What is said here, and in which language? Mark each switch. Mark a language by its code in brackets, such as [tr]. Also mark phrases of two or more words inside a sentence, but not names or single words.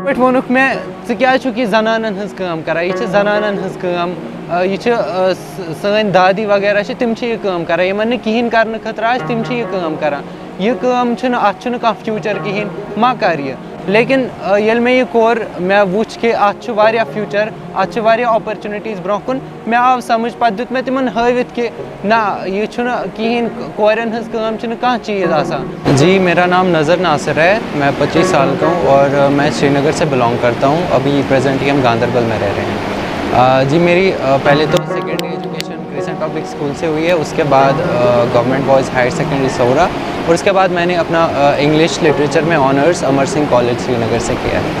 [ks] पे वोनुक मे क्या जनानन हज काम करा, यह जनानन हज काम, यह सन दादी वगैरह तिम यह काम करा, यमन कहें कर खतर तिम यह काम करा, यह काम अत कह फ्यूचर कहें मा कर यह। लेकिन ये मे यह कोर मे वुच कि अत फ्यूचर, अत अपॉर्चुनिटीज़ ब्रोह कुन, मे आव समझ पे दुत मे तिमन हावित कि ना यह कहें कोरन हज काम कह चीज़ आसान। [hi] जी, मेरा नाम नज़र नासिर है, मैं 25 साल का हूँ और मैं श्रीनगर से बिलोंग करता हूँ। अभी प्रेजेंटली हम गांधरबल में रह रहे हैं। जी, मेरी पहले तो [en] secondary education [hi] क्रिसेंट पब्लिक स्कूल से हुई है, उसके बाद गवर्नमेंट बॉयज़ हायर सेकेंडरी सौरा, और उसके बाद मैंने अपना [en] English literature [hi] में ऑनर्स अमर सिंह कॉलेज श्रीनगर से किया है।